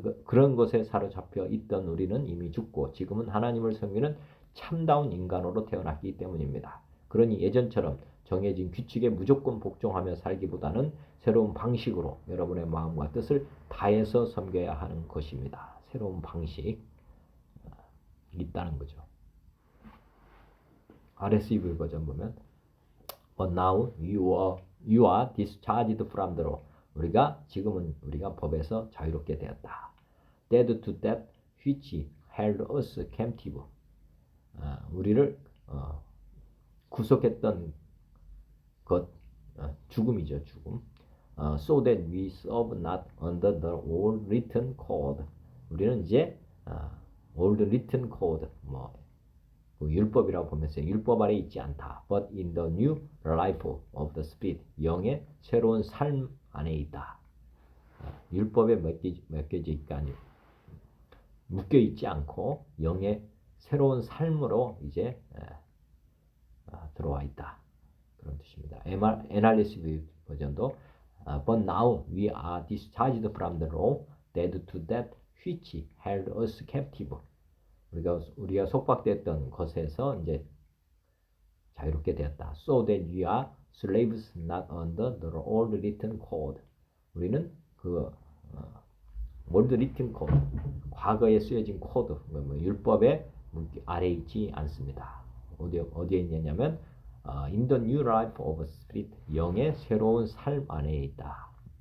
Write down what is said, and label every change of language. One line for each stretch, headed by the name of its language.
Korean: 그런 것에 사로잡혀 있던 우리는 이미 죽고 지금은 하나님을 섬기는 참다운 인간으로 태어났기 때문입니다. 그러니 예전처럼 정해진 규칙에 무조건 복종하며 살기보다는 새로운 방식으로 여러분의 마음과 뜻을 다해서 섬겨야 하는 것입니다. 새로운 방식이 있다는 거죠. RSV 버전 보면
English: But now you are discharged from the law.
Korean: 지금은 우리가 법에서 자유롭게 되었다.
English: Dead to that which held us captive.
Korean: 우리를 구속했던 것, 죽음이죠, 죽음.
English: So that we serve not under the old written code.
Korean: 우리는 이제
English: old written code,
Korean: 그 율법이라고 보면서 율법 아래 있지 않다.
English: But in the new life of the Spirit.
Korean: 영의 새로운 삶 안에 있다. 율법에 묶여 있지 않고 영의 새로운 삶으로 이제 들어와 있다. 그런 뜻입니다. NRSV 버전도
English: But now we are discharged from the law, dead to that which held us captive.
Korean: 우리가 속박됐던 것에서 이제 자유롭게 되었다.
English: So that we are slaves not under the old written code.
Korean: 우리는 그
English: old written code,
Korean: 과거에 쓰여진 코드, 율법의 아래 있지 않습니다. 어디에 있냐면
English: in the new life of spirit,
Korean: 영의 새로운 삶 안에 있다.